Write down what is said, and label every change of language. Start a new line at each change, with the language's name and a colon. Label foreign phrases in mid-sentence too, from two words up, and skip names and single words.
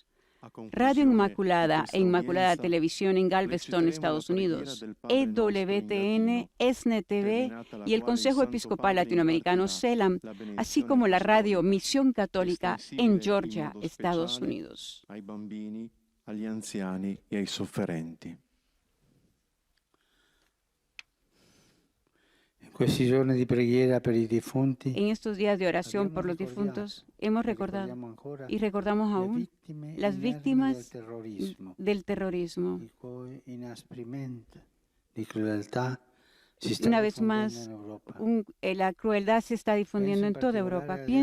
Spanish: Radio Inmaculada e Inmaculada Televisión en Galveston, Estados Unidos, EWTN, ESNE TV y el Consejo Episcopal Latinoamericano CELAM, así como la radio Misión Católica en Georgia, Estados Unidos.
Italian: Ai bambini, agli anziani e ai sofferenti.
Spanish: En estos días de oración por los difuntos, hemos recordado y recordamos aún las víctimas del terrorismo. Una vez más, la crueldad se está difundiendo en toda Europa.